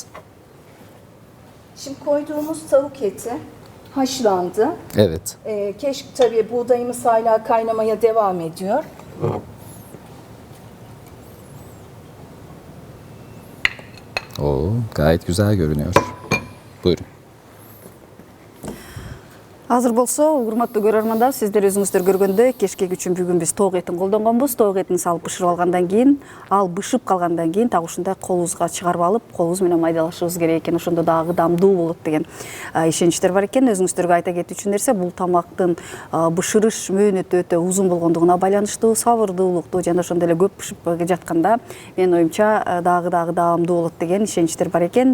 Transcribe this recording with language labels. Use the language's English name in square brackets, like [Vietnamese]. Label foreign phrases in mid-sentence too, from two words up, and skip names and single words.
[Turkish] Şimdi koyduğumuz tavuk eti haşlandı. Evet. Keşke tabii buğdayımız hala kaynamaya devam ediyor. Oo, gayet güzel görünüyor. Buyurun. [Kyrgyz] Азыр болсо, урматтуу көрөрмандар, сиздер өзүңүздөр көргөндөй кечкек үчүн бүгүн биз тоок этин колдонгонбуз. Тоок этин салып бышырып алгандан кийин, ал бышып калгандан кийин так ушундай колубузга чыгарып алып, колубуз менен майдалашыбыз керек экен. Ошондо дагы даамдуу болот деген ишеничтер бар экен. Өзүңүздөргө айта кетүүчү нерсе, бул тамактын бышырыш мөөнөтү өтө узун болгондугуна байланыштуу, сабырдуулуктуу жана ошондой эле көп бышып жатканда менин оюмча дагы даамдуу болот деген ишеничтер бар экен.